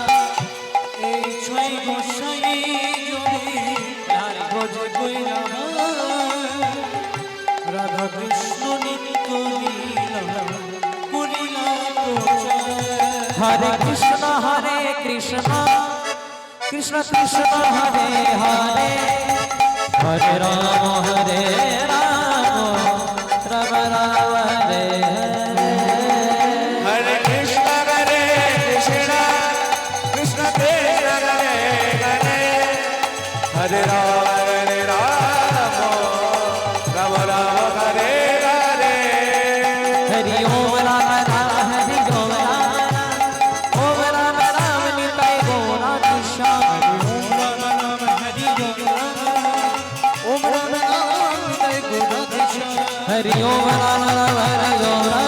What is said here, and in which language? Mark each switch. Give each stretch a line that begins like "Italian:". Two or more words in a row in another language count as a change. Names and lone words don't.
Bangla: এই ছয় গোসাই জবে ব্রজে কইলা রাধা কৃষ্ণ নিত্য লীলা করিলা প্রচার।
Sanskrit: হরে কৃষ্ণ কৃষ্ণ কৃষ্ণ হরে হরে হরে রাম রাম রাম হরে হরে। हरे कृष्ण कृष्ण कृष्ण हरे हरे हरे राम राम राम हरे हरे। हरि ओम राम राम हरि ओम राम राम निताय गौरा कृष्ण। ओम राम राम हरि ओम राम हरि ओम राम राम हरि ओम